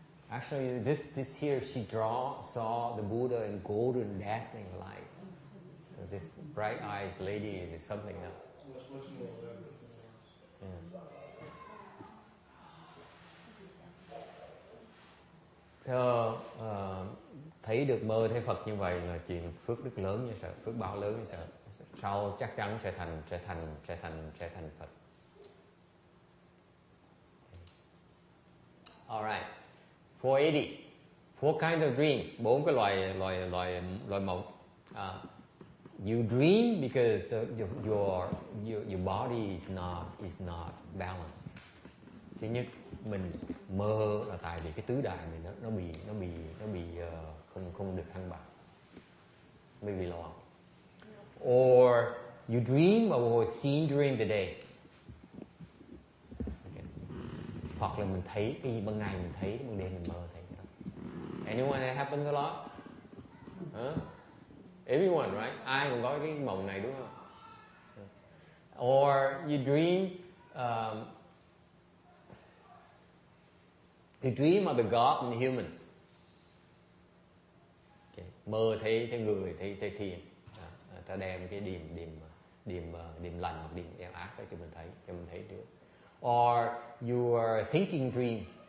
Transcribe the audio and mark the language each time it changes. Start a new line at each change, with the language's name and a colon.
English: Actually, this here, she saw the Buddha in golden dazzling light. So this bright eyes lady is something else. Much more elaborate than ours.
Vietnamese: So, thấy được mơ thấy Phật như vậy là chuyện phước đức lớn như sợ, phước báo lớn như sợ. Sau chắc chắn sẽ thành Phật.
English: Alright. 480. 4 kind of dreams.
Vietnamese: 4 cái loại mộng.
English: You dream because your body is not balanced.
Vietnamese: Thứ nhất, mình mơ là tại vì cái tứ đại mình nó bị không được thăng bằng,
English: maybe lost. Or you dream of what was seen during the day. Okay.
Vietnamese: Hoặc là mình thấy cái gì ban ngày mình thấy, ban đêm mình mơ thấy.
English: Anyone that happens a lot? Huh? Everyone, right?
Vietnamese: Ai cũng có cái mộng này đúng không?
English: Or you dream of the God and humans. Okay.
Vietnamese: Mơ thấy người, thấy thiên. Ta đem cái điểm lành hoặc điểm ác đó cho mình thấy được.
English: Or you are thinking dream.